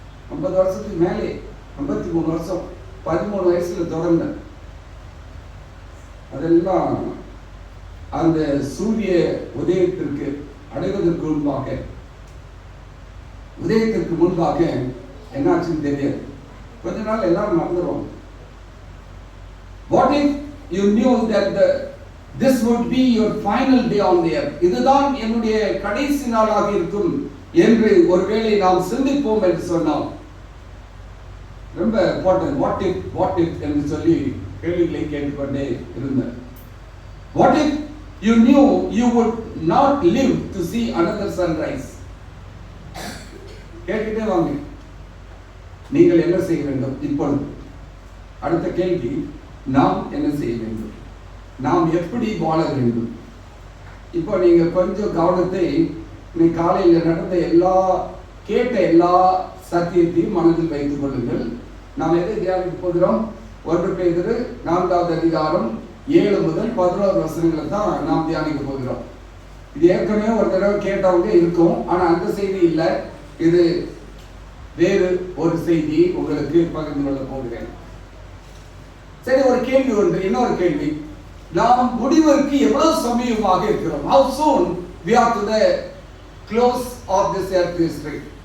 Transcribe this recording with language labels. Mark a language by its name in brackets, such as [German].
[Tamil] 50 வருஷத்துக்கு மேலே, 53 வருஷம், 13 வயசுல தொடர்ந்த அதெல்லாம் அந்த சூரிய உதயத்திற்கு அடைவதற்கு முன்பாக, உதயத்திற்கு முன்பாக என்னாச்சுன்னு தெரியாது. கொஞ்ச நாள் எல்லாரும் மறந்துடுவாங்க. [English] What if you knew that this would be your final day on the earth? [Tamil] இதுதான் என்னுடைய கடைசி நாளாக இருக்கும் என்று ஒருவேளை நாம் சிந்திப்போம் என்று சொன்னோம். ரொம்ப இம்பார்ட்டன்ட். [English] what if [Tamil] என்று சொல்லி கேள்விகளை கேட்டுக்கொண்டே இருந்தேன். [English] What if you knew you would not live to see another sunrise? [Tamil] கேட்டுட்டே வாங்க. நீங்கள் என்ன செய்ய வேண்டும்? இப்பொழுது அடுத்த கேள்வி, நாம் என்ன செய்ய வேண்டும்? நாம் எப்படி வாழ வேண்டும்? இப்போ நீங்க கொஞ்சம் கவனத்தை, இன்னைக்கு காலையில் நடந்த கேட்ட எல்லா சத்தியத்தையும் மனதில் வைத்துக் கொள்ளுங்கள். நாம் எதை தியானிக்க போகிறோம்? 1 பேதுரு 4வது அதிகாரம் 7 முதல் 11 வசனங்களை தான் நாம் தியானிக்க போகிறோம். இது ஏற்கனவே ஒரு தடவை கேட்டவங்க இருக்கும், ஆனா அந்த செய்தி இல்லை, இது வேறு ஒரு செய்தி உங்களுக்கு பகிர்ந்து கொள்ள போகிறேன். சரி, ஒரு கேள்வி ஒன்று. இன்னொரு கேள்வி, நாம் முடிவுக்கு எவ்வளவு சமீபமாக இருக்கிறோம்? [English] How soon we are to the close of this earth history?